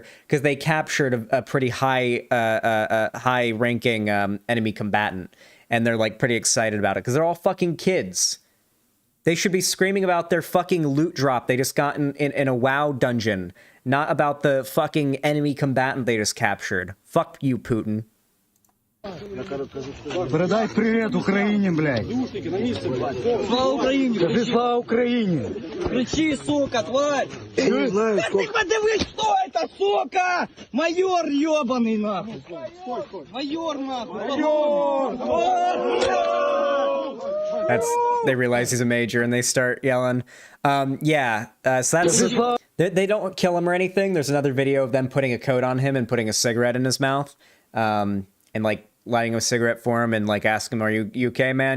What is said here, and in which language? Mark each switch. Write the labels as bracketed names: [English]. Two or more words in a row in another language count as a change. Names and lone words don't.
[English] because they captured a pretty high ranking enemy combatant, and they're like pretty excited about it because they're all fucking kids. They should be screaming about their fucking loot drop they just got in a WoW dungeon, not about the fucking enemy combatant they just captured. Fuck you, Putin. [Russian] Передай привет Україні, блядь. [Ukrainian] Слава Україні! Скажи слава Україні! [Russian] Кричи, сука, тварь! Ты подивись, что это, сука! Майор ебаный, нахуй! Майор, нахуй! [English] They realize he's a major and they start yelling. So that's they don't kill him or anything. There's another video of them putting a coat on him and putting a cigarette in his mouth. And like lighting a cigarette for him and like ask him, "Are you okay, man?